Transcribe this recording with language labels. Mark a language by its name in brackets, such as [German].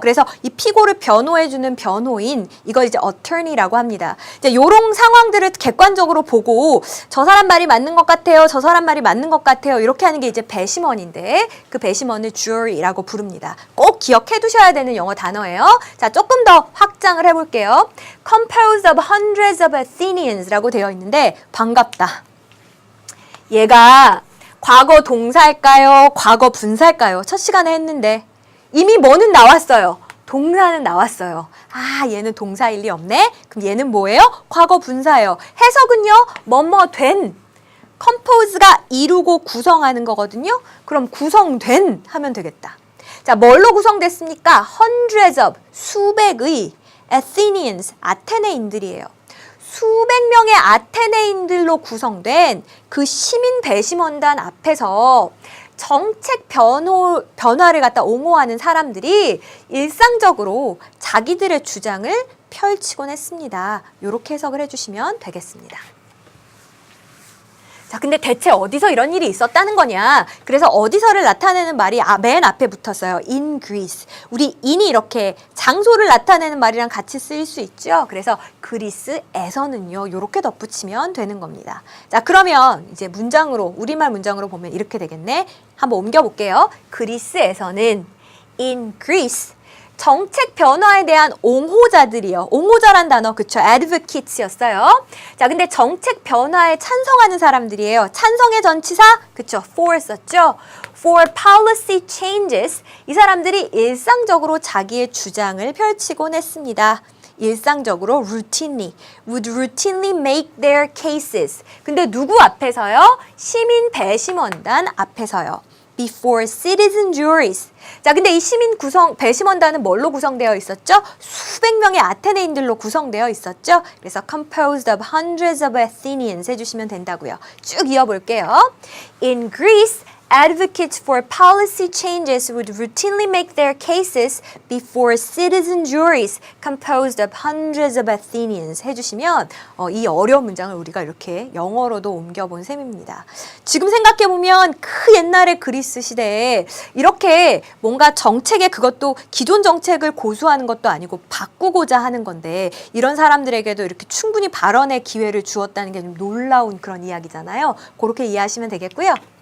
[Korean] 그래서 이 피고를 변호해주는 변호인, 이걸 이제 attorney라고 합니다. 이제 요런 상황들을 객관적으로 보고 저 사람 말이 맞는 것 같아요. 저 사람 말이 맞는 것 같아요. 이렇게 하는 게 이제 배심원인데 그 배심원을 jury라고 부릅니다. 꼭 기억해 두셔야 되는 영어 단어예요. 자, 조금 더 확장을 해볼게요. [English] composed of hundreds of Athenians라고 [Korean] 되어 있는데 반갑다. 얘가 과거 동사일까요? 과거 분사일까요? 첫 시간에 했는데 이미 뭐는 나왔어요. 동사는 나왔어요. 아, 얘는 동사일 리 없네. 그럼 얘는 뭐예요? 과거 분사예요. 해석은요. 뭐뭐 된. compose가 이루고 구성하는 거거든요. 그럼 구성된 하면 되겠다. 자, 뭘로 구성됐습니까? [English] hundreds of, [Korean] 수백의 Athenians, 아테네인들이에요. 수백 명의 아테네인들로 구성된 그 시민 배심원단 앞에서 정책 변화를 갖다 옹호하는 사람들이 일상적으로 자기들의 주장을 펼치곤 했습니다. 이렇게 해석을 해주시면 되겠습니다. 자, 근데 대체 어디서 이런 일이 있었다는 거냐? 그래서 어디서를 나타내는 말이 맨 앞에 붙었어요. [English] in Greece. [Korean] 우리 in이 이렇게 장소를 나타내는 말이랑 같이 쓰일 수 있죠. 그래서 그리스에서는요. 이렇게 덧붙이면 되는 겁니다. 자, 그러면 이제 문장으로, 우리말 문장으로 보면 이렇게 되겠네. 한번 옮겨볼게요. 그리스에서는 [English] in Greece. [Korean] 정책 변화에 대한 옹호자들이요. 옹호자란 단어, 그쵸? advocates였어요. 자, 근데 정책 변화에 찬성하는 사람들이에요. 찬성의 전치사, 그쵸? for 썼죠? [English] for policy changes. [Korean] 이 사람들이 일상적으로 자기의 주장을 펼치곤 했습니다. 일상적으로 [English] would routinely make their cases. [Korean] 근데 누구 앞에서요? 시민 배심원단 앞에서요. [English] before citizen juries. [Korean] 자, 근데 이 시민 배심원단은 뭘로 구성되어 있었죠? 수백 명의 아테네인들로 구성되어 있었죠? 그래서 [English] composed of hundreds of Athenians [Korean] 해주시면 된다고요. 쭉 이어볼게요. [English] In Greece, advocates for policy changes would routinely make their cases before citizen juries composed of hundreds of Athenians [Korean] 해주시면 이 어려운 문장을 우리가 이렇게 영어로도 옮겨본 셈입니다. 지금 생각해보면 그 옛날의 그리스 시대에 이렇게 뭔가 정책에 그것도 기존 정책을 고수하는 것도 아니고 바꾸고자 하는 건데 이런 사람들에게도 이렇게 충분히 발언의 기회를 주었다는 게 좀 놀라운 그런 이야기잖아요. 그렇게 이해하시면 되겠고요.